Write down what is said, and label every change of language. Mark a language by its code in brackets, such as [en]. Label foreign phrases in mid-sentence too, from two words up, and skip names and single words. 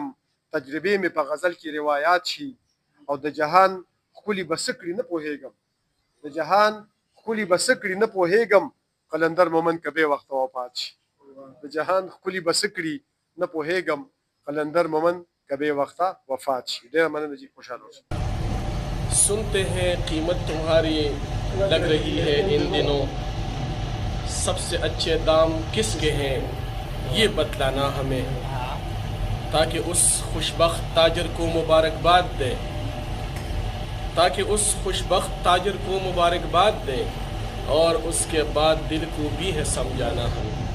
[ps] تجربې مې په غزل کې روایات شي. او د جهان ښکلي به څه کړي نه پوهېږم، د جهان ښکلي به څه کړي نه پوهېږم. قلندر مومند که بې وخته وفات شي. د جهان ښکلي به څه کړي نه پوهېږم. قلندر مومند که بې وخته وفات شي. ډېره مننه جی، خوشحاله اوسئ. [ur] سنتے ہیں قیمت تمہاری لگ رہی ہے ان دنوں، سب سے اچھے دام کس کے ہیں یہ بتلانا ہمیں، تاکہ اس خوش بخت تاجر کو مبارکباد دے، تاکہ اس خوش بخت تاجر کو مبارکباد دے، اور اس کے بعد دل کو بھی ہے سمجھانا ہمیں.